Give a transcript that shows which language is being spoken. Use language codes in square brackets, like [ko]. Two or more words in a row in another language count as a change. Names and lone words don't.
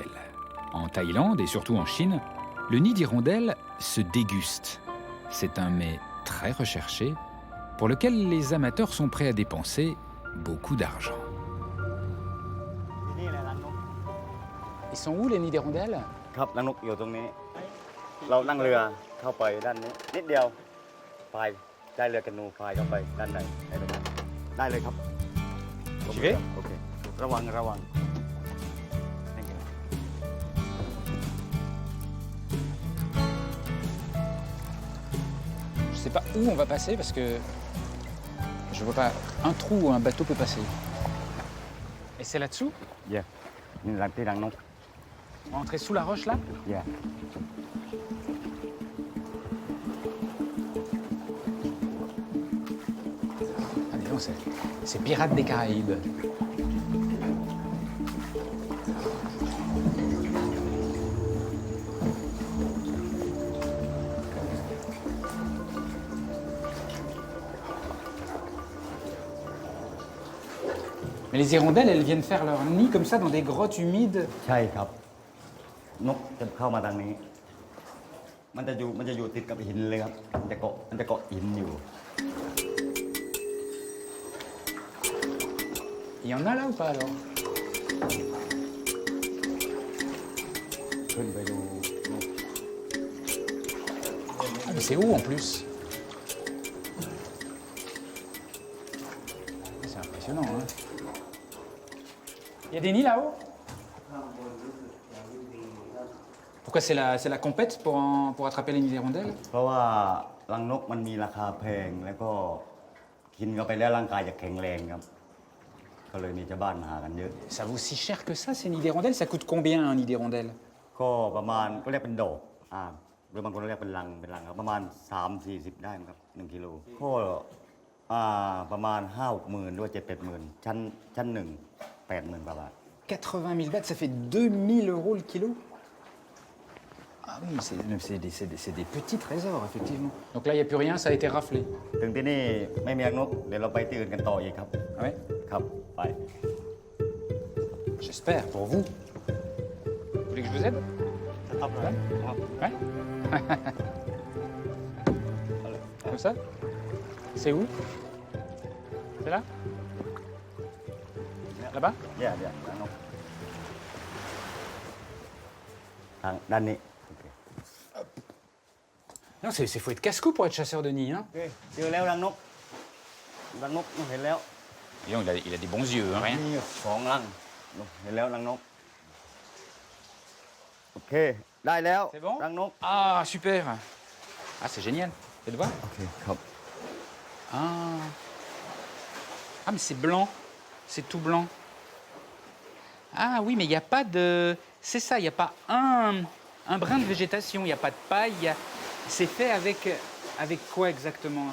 [fr] En Thaïlande et surtout en Chine, le nid d'hirondelle se déguste. C'est un mets très recherché pour lequel les amateurs sont prêts à dépenser beaucoup d'argent. Ils sont où les nids d'hirondelles? [th] ครับรังนกอยู่ตรงนี้ เรานั่งเรือเข้าไปด้านนี้นิดเดียวพายได้เรือแคนูพายเข้าไปด้านในได้ไหมครับได้เลยครับ [fr] J'y vais? [th] โอเคระวังระวัง [en] Thank you. [fr] Je sais pas où on va passer parce que je vois pas un trou où un bateau peut passer. Et c'est là-dessous? [th] เย่นี่รังที่รังนก [fr] On va entrer sous la roche là? [th] เย่ [fr] Ah dis donc, c'est Pirates des Caraïbes. Mais les hirondelles, elles viennent faire leur nid comme ça dans des grottes humides. [th] ใช่ครับนกจะเข้ามาทางนี้ มันจะอยู่ติดกับหินเลยครับมันจะเกาะหินอยู่ [fr] Il y en a là ou pas alors? [th] ขึ้นไปดูนก [fr] Ah mais c'est haut en plus. C'est impressionnant, hein? Il y a des nids là-haut? Pourquoi c'est la compète pour attraper les nids d'hirondelles? [th] เพราะว่ารังนกมันมีราคาแพงแล้วก็กินเข้าไปแล้วร่างกายจะแข็งแรงครับก็เลยมีชาวบ้านมาหากันเยอะ [fr] Ça vaut si cher que ça, ces nids d'hirondelles? Ça coûte combien un nid d'hirondelle? [th] ก็ประมาณก็เรียกเป็นดอกหรือบางคนเรียกเป็นรังครับประมาณ 3-40 ได้ครับ1กิโลก็ประมาณ 5-6 หมื่นหรือว่า 7-8 หมื่นชั้นหนึ่ง 80,000 กว่าบาท [fr] 80 000 bahts, ça fait 2000 euros le kilo? Ah oui, c'est des petits trésors, effectivement. Donc là, il n'y a plus rien, ça a été raflé. [th] ถึงที่นี่ไม่มีรังนกเดี๋ยวเราไปที่อื่นกันต่ออีกครับ [fr] Ah ouais? [th] ครับไป [fr] J'espère, pour vous. Vous voulez que je vous aide? [th] ครับ [fr] Ouais? Comme ça? C'est où? C'est là? Là-bas? [th] เดี๋ยวรังนกทางด้านนี้โอเค [fr] Non, faut être casse-cou pour être chasseur de nid, hein? [th] โอเคเจอแล้วรังนกเห็นแล้ว [fr] Dis donc, il a des bons yeux, hein, rien? [th] มี2 รังเห็นแล้วรังนกโอเคได้แล้ว [fr] C'est bon? [th] รังนก [fr] Ah, super! Ah, c'est génial. Faites voir. [th] โอเคครับ [fr] Ah. Ah, mais c'est blanc. C'est tout blanc. Ah oui, mais il n'y a pas de... C'est ça, il n'y a pas un brin de végétation, il n'y a pas de paille. C'est fait avec quoi exactement?